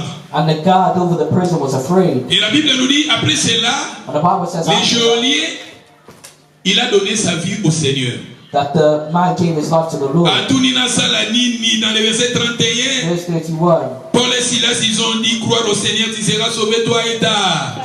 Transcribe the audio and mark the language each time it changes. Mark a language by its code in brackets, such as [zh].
[en] And the guard over the prison was afraid. [fr] Et la Bible nous dit après cela, le geôlier, il a donné sa vie au Seigneur. [en] That the man gave his life to the Lord. [fr] Dans le verset 31, [en] verse 31. [fr] Paul et Silas, ils ont dit croire au Seigneur, tu seras sauvé toi et ta.